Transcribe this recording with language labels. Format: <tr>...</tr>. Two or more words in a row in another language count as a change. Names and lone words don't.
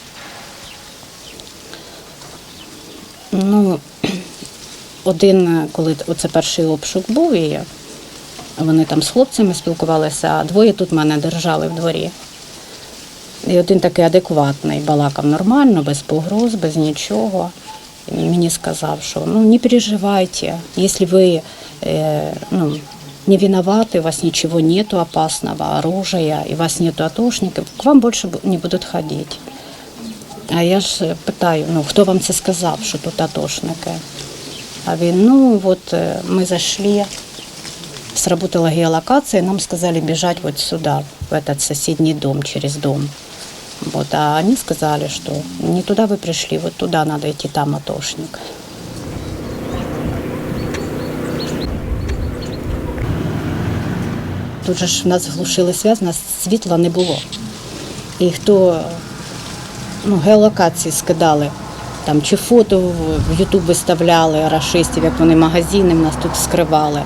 <uk>Один, коли оце перший обшук був, і вони там з хлопцями спілкувалися, а двоє тут мене держали в дворі. І один такий адекватний, балакав нормально, без погроз, без нічого. І мені сказав, що не переживайте, якщо ви не</uk> <ru>виноваты, у вас ничего нету опасного, оружия, и у вас нету атошників, к вам</ru> <uk>більше не будуть ходити. А я ж питаю, хто вам це сказав, що тут атошники? А він,</uk> <ru>мы зашли, сработала геолокация, нам сказали бежать вот сюда, в этот соседний дом, через дом. А они сказали, что не туда вы пришли, вот туда надо идти, там атошник.</ru> <uk>Тут же ж в нас глушили зв'язок, у нас світла не було. І хто геолокації скидали, там чи фото в Ютуб виставляли рашистів, як вони магазини в нас тут скривали.</uk>